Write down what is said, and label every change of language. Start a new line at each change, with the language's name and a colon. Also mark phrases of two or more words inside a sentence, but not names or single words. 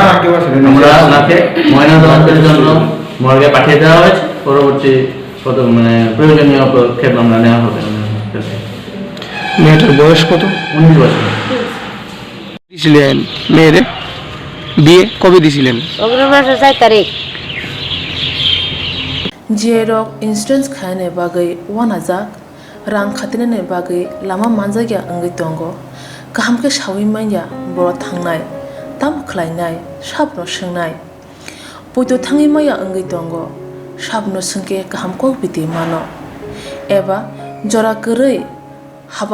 Bangla: আমরা ওনাকে ময়নাতদন্তের জন্য মর্গে পাঠিয়ে দেওয়া হয়েছে। পরবর্তী প্রয়োজনীয় পদক্ষেপ আমরা নেওয়া হবে। মেয়েটার বয়স কত? 19 বছর। দিয়েছিলেন মেয়েরে বিয়ে কবে দিয়েছিলেন? 4 তারিখ।
Bodo: जियरक इंसुरेंस खाने बागै वानाजाक रां खातिने बागै लामा मानजागिया अंगै दंगो गाहामके सावि माइया बर' थांनाय ताम खलायनाय साबनो सोंनाय बयदो थाङै माइया अंगै दंगो साबनो सोंके गाहामको बिदि मानो एबा जरा गोरै हाबा